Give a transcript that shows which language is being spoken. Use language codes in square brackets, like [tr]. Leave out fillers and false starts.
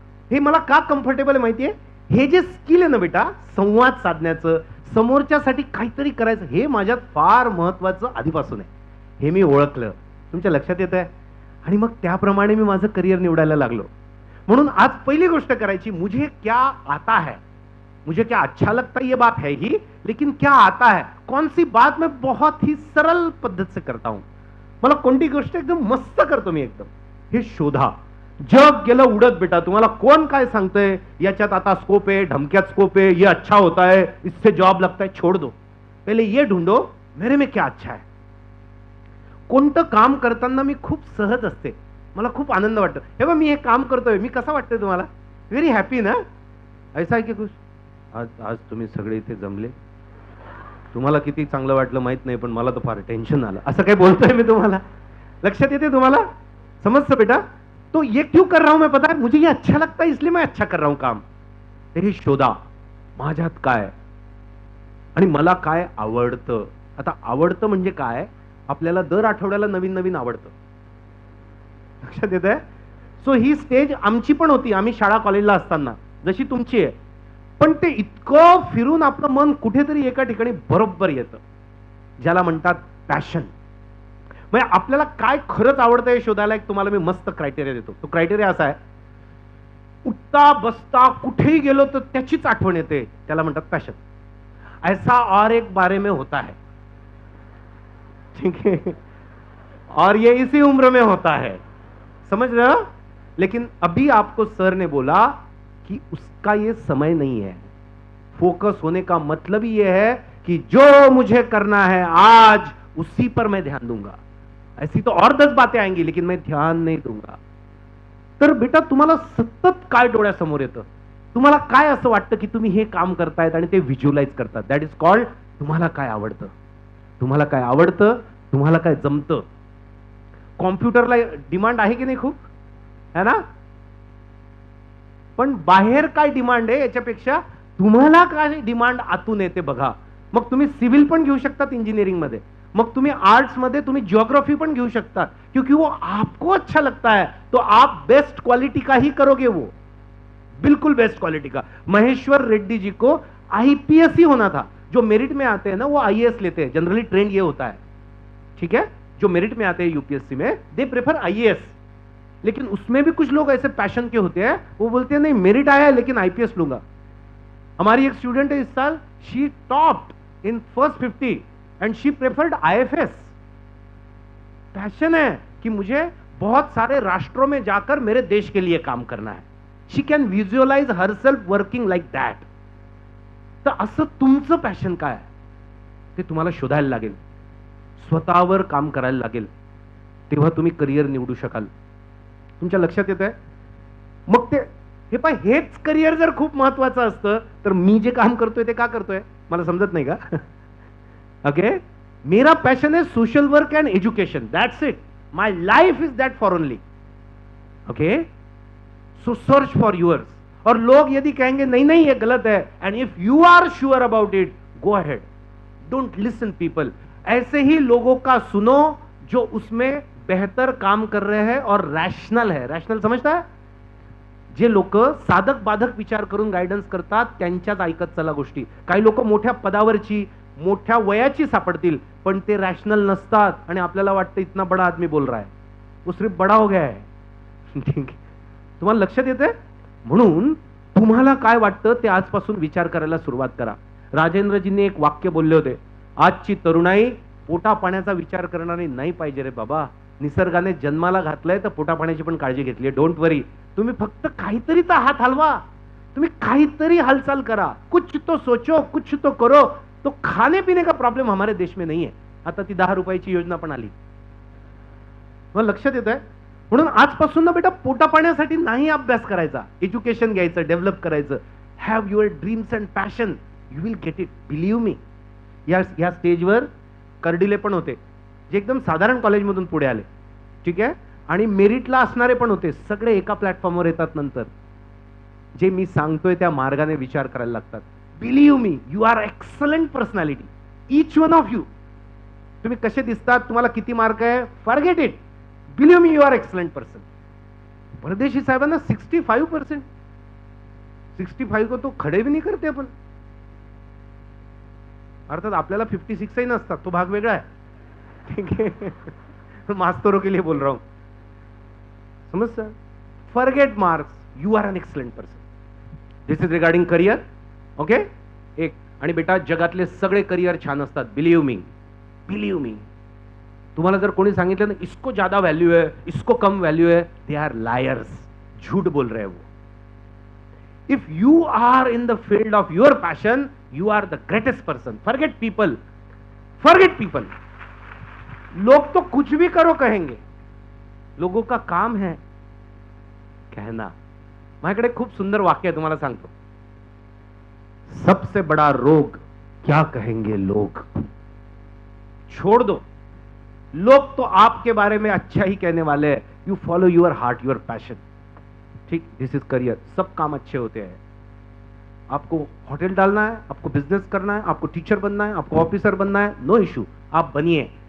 [mr] हे मला का कम्फर्टेबल आहे माहितीये? हे जे स्किल आहे ना बेटा, संवाद साधण्याचं, समोरच्यासाठी काहीतरी करायचं, हे माझ्यात फार महत्वाचं आधीपासून आहे. हे मी ओळखलं. तुमच्या लक्षात येत आहे? आणि मग त्याप्रमाणे मी माझं करिअर निवडायला लागलो. म्हणून आज पहिली गोष्ट करायची, [hi] मुझे क्या आता है. मुझे क्या अच्छा लगता है ये बात है ही, लेकिन क्या आता है, कौन सी बात मैं बहुत ही सरल पद्धत से करता हूं. [mr] मला कोणती गोष्ट एकदम मस्त करतो मी एकदम, हे शोधा. जग गेलं उडत बेटा. तुम्हाला कोण काय सांगतंय याच्यात आता स्कोप आहे, ढमक्यात स्कोप आहे, [hi] ये अच्छा होता है, इससे जॉब लगता है, छोड़ दो. पहले ये ढूंढो मेरे में क्या अच्छा है. [mr] कोणतं काम करताना मी खूप सहज असते, मला खूप आनंद वाटतो. हे बघ मी हे काम करतोय, मी कसा वाटतोय तुम्हाला? [en] very happy [mr] ना? ऐसा आहे की खुश? आज आज तुम्ही सगळे इथे जमले, तुम्हाला किती चांगलं वाटलं माहित नाही, पण मला तर फार टेन्शन आलं. असं काय बोलतोय मी तुम्हाला? लक्षात येते तुम्हाला? समजतं बेटा? [hi] तो ये क्यों कर रहा हूं मैं, पता है? मुझे ये अच्छा लगता है इसलिए मैं अच्छा कर रहा हूं काम. [mr] हे शोधा माझ्यात काय आणि मला काय आवडतं. आता आवडतं म्हणजे काय, आपल्याला दर आठवड्याला नवीन नवीन आवडतं. लक्षात येत आहे? सो ही स्टेज आमची पण होती, आम्ही शाळा कॉलेजला असताना, जशी तुमची आहे. पण ते इतकं फिरून आपलं मन कुठेतरी एका ठिकाणी बरोबर येतं, ज्याला म्हणतात पॅशन. म्हणजे आपल्याला काय खरंच आवडतं हे शोधायला एक तुम्हाला मी मस्त क्रायटेरिया देतो. तो क्रायटेरिया असा आहे, उठता बसता कुठेही गेलो तर त्याचीच आठवण येते, त्याला म्हणतात पॅशन. [hi] ऐसा और एक बारे में होता है, ठीक है, और ये इसी उम्र में होता है, समझ रहे हो? लेकिन अभी आपको सर ने बोला कि उसका ये समय नहीं है. फोकस होने का मतलब ये है कि जो मुझे करना है आज उसी पर मैं ध्यान दूंगा. ऐसी तो और 10 बातें आएंगी लेकिन मैं ध्यान नहीं दूंगा. [mr] तर बेटा तुम्हाला सतत काय डोळ्यासमोर येतं, तुम्हाला काय असं वाटतं की तुम्ही हे काम करतायत आणि ते व्हिज्युअलाइज करतात. [en] that is called [mr] तुम्हाला काय आवडतं. तुम्हाला काय आवडतं, तुम्हाला काय जमतं. कॉम्प्युटरला डिमांड आहे की नाही खूप, है ना? पण बाहेर काय डिमांड आहे याच्यापेक्षा तुम्हाला काय डिमांड आतून येते बघा. मग तुम्ही सिव्हिल पण घेऊ शकतात इंजिनियरिंग मध्ये, मग तुम्ही आर्ट्स मध्ये तुम्ही ज्योग्राफी पण घेऊ शकता, [hi] क्योंकि वो आपको अच्छा लगता है तो आप बेस्ट क्वालिटी का ही करोगे, वो बिल्कुल बेस्ट क्वालिटी का. महेश्वर रेड्डी जी को आईपीएस ही होना था. जो मेरिट में आते हैं ना वो आईएएस लेते हैं, जनरली ट्रेंड ये होता है, ठीक है. जो मेरिट में आते हैं यूपीएससी में [en] they prefer [hi] आईएएस. लेकिन उसमें भी कुछ लोग ऐसे पैशन के होते हैं, वो बोलते हैं नहीं मेरिट आया है लेकिन आईपीएस लूंगा. हमारी एक स्टूडेंट है इस साल, [en] She topped in first 50 and she preferred IFS. [hi] Passion है कि मुझे बहुत सारे राष्ट्रों में जाकर मेरे देश के लिए काम करना है. [en] She can visualize herself working like that. [mr] तर असं तुमचं पॅशन काय आहे ते तुम्हाला शोधायला लागेल, स्वतःवर काम करायला लागेल, तेव्हा तुम्ही करिअर निवडू शकाल. तुमच्या लक्षात येत आहे. मग ते हे पाय, हेच करिअर जर खूप महत्वाचं असतं तर मी जे काम करतोय ते का करतोय मला समजत नाही का? [en] okay, [hi] मेरा पैशन है [en] Social work and education, that's it. My life is that for only. Okay, so search for yours. [hi] और लोग यदि कहेंगे नहीं नहीं ये गलत है, [en] And if you are sure about it, go ahead. Don't listen people. [hi] ऐसे ही लोगों का सुनो जो उसमें बेहतर काम कर रहे हैं और रॅशनल है. [mr] रॅशनल समजता है? जे लोक साधक बाधक विचार करून गायडन्स करतात त्यांच्याच ऐकत चला गोष्टी. काही लोक मोठ्या पदावरची मोठ्या वयाची सापडतील पण ते रॅशनल नसतात आणि आपल्याला वाटतं [hi] इतना बड़ा आदमी बोल रहा है, वो सिर्फ बड़ा हो गया है. [mr] ठीक आहे, तुम्हाला लक्षात येते. म्हणून तुम्हाला काय वाटतं ते आजपासून विचार करायला सुरुवात करा. राजेंद्रजींनी एक वाक्य बोलले होते, आजची तरुणाई पोटा पाण्याचा विचार करणारी नाही पाहिजे रे बाबा. निसर्गाने जन्माला घातलंय तर पोटा पाण्याची पण काळजी घेतली. [en] Don't worry. [mr] तुम्ही फक्त काहीतरी तर हात हलवा, तुम्ही काहीतरी हालचाल करा, [hi] कुछ तो सोचो, कुछ तो करो. तो खाने पीने का प्रॉब्लेम हमारे देश में नहीं है. [mr] आता ती 10 रुपयाची योजना पण आली. मला लक्षात येत आहे. म्हणून आजपासून ना बेटा पोटा पाण्यासाठी नाही अभ्यास करायचा, एज्युकेशन घ्यायचं, डेव्हलप करायचं. [en] Have your dreams and passion, you will get it, believe me. [mr] या स्टेजवर कर्डिले पण होते जे एकदम साधारण कॉलेजमधून पुढे आले, ठीक आहे, आणि मेरिटला असणारे पण होते. सगळे एका प्लॅटफॉर्मवर येतात नंतर. जे मी सांगतोय त्या मार्गाने विचार करायला लागतात. [en] Believe me, you are excellent personality, each one of you. [mr] तुम्ही कसे दिसतात, तुम्हाला किती मार्क आहे, [en] Forget it. Believe me, you are excellent person. [mr] परदेशी साहेबांना 65%. [hi] 65 को तो खडे भी नहीं करते आपण. [mr] अर्थात आपल्याला 56 ही नसतात, तो भाग वेगळा है. [hi] ठीक है, मास्तरों के लिए बोल रहा हूं, समझ sir. [en] Forget marks, you are an excellent person. This is regarding career. Okay, एक. [mr] आणि बेटा जगातले सगळे करियर छान असतात, बिलीव्ह मी, बिलीव्ह मी. तुम्हाला जर कोणी सांगितलं ना [hi] इसको ज्यादा वैल्यू है, इसको कम वैल्यू है, [en] they are liars, [hi] झूठ बोल रहे हैं वो. [en] If you are in the field of your passion, you are the greatest person. Forget people, forget people. [hi] लोग तो कुछ भी करो कहेंगे, लोगों का काम है कहना. [mr] माझ्याकडे खूप सुंदर वाक्य आहे, तुम्हाला सांगतो. [hi] सबसे बड़ा रोग क्या कहेंगे लोग. छोड़ दो, लोग तो आपके बारे में अच्छा ही कहने वाले हैं. [en] You follow your heart, your passion. ठीक, this is career. [hi] सब काम अच्छे होते हैं. आपको होटल डालना है, आपको बिजनेस करना है, आपको टीचर बनना है, आपको ऑफिसर बनना है, [en] no issue, [hi] आप बनिए.